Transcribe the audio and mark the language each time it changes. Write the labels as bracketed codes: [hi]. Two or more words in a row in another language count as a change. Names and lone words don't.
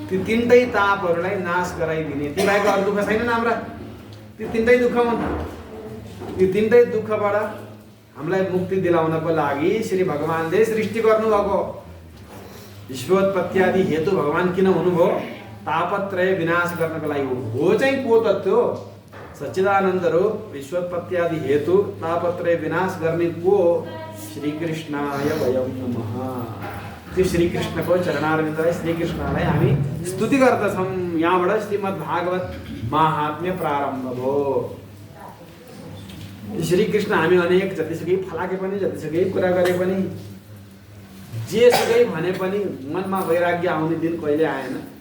[ne] ती 3टै तापहरूलाई नाश गराइदिने। ती बाहेक अरू दुःख छैनन् हाम्रा, ती 3टै दुःख हुन्। ती 3टै दुःखबाट हामीलाई मुक्ति दिलाउनको लागि श्री भगवानले सृष्टि गर्नुभएको। विश्वोत्पत्त्यादि हेतु भगवान किन हुनुभयो? तापत्रय विनाश गर्नको लागि हो। चाहिँ को तत्व हो? सच्चिदानन्द रूप विश्वोत्पत्त्यादि हेतु तापत्रय विनाश गर्ने को? [sa] श्री कृष्णाय वयं नमः। [ne] त्यो श्री कृष्णको चरणारविन्दलाई, श्री कृष्णलाई हामी स्तुति गर्दछौँ। यहाँबाट श्रीमद् भागवत महात्म्य प्रारम्भ भयो। श्री कृष्ण हामी अनेक जतिसुकै फलाके पनि, जतिसुकै कुरा गरे पनि, जेसुकै भने पनि मनमा वैराग्य आउने दिन कहिले आएन।